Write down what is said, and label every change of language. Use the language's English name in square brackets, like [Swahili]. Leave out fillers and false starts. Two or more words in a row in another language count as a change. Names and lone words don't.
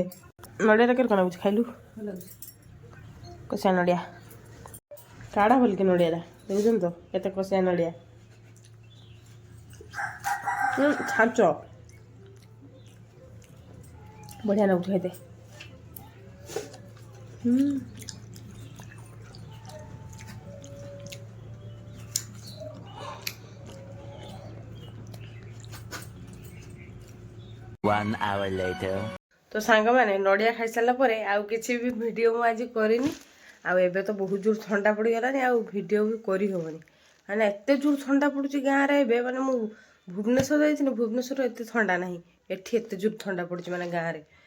[Odia] ନଡ଼ିଆଟା କେତେ କ'ଣ ଲାଗୁଛି ଖାଇଲୁ? କଷିଆ ନଡ଼ିଆ କାଢ଼ା ବୋଲିକି ନଡ଼ିଆଟା ଦେଖୁଛନ୍ତି ତ କେତେ କଷିଆ ନଡ଼ିଆ। ଛାଞ୍ଚ ବଢ଼ିଆ ଲାଗୁଛି ଖାଇତେ। [English] One hour later. [Odia] ତ ସାଙ୍ଗମାନେ ନଡ଼ିଆ ଖାଇସାରିଲା ପରେ ଆଉ କିଛି ବି ଭିଡ଼ିଓ ମୁଁ ଆଜି କରିନି। ଆଉ ଏବେ ତ ବହୁତ ଜୋର ଥଣ୍ଡା ପଡ଼ିଗଲାଣି, ଆଉ ଭିଡ଼ିଓ ବି କରିହେବନି। ମାନେ ଏତେ ଜୋର ଥଣ୍ଡା ପଡ଼ୁଛି ଗାଁରେ ଏବେ। ମାନେ ମୁଁ ଭୁବନେଶ୍ୱର ଯାଇଥିଲି, ଭୁବନେଶ୍ୱର ଏତେ ଥଣ୍ଡା ନାହିଁ, ଏଠି ଏତେ ଜୋର ଥଣ୍ଡା ପଡ଼ୁଛି ମାନେ ଗାଁରେ।